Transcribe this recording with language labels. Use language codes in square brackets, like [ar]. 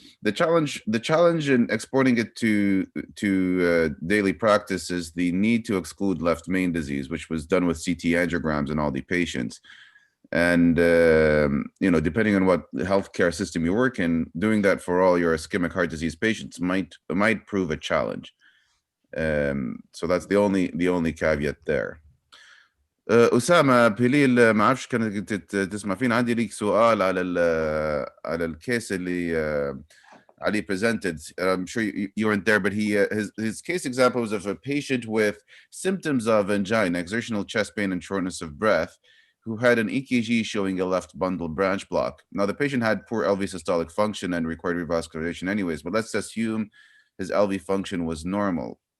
[en] The challenge in exporting it to daily practice is the need to exclude left main disease, which was done with CT angiograms in all the patients. And depending on what healthcare system you work in, doing that for all your ischemic heart disease patients might prove a challenge. So that's the only caveat there. [ar] أسامة بليل ما أعرفش كانت تسمع فينا. عندي ليك سؤال على الكيس اللي [en] Ali presented. I'm sure you weren't there, but his case example was of a patient with symptoms of angina, exertional chest pain and shortness of breath, who had an EKG showing a left bundle branch block. Now the patient had poor LV systolic function and required revascularization anyways, but let's assume his LV function was normal.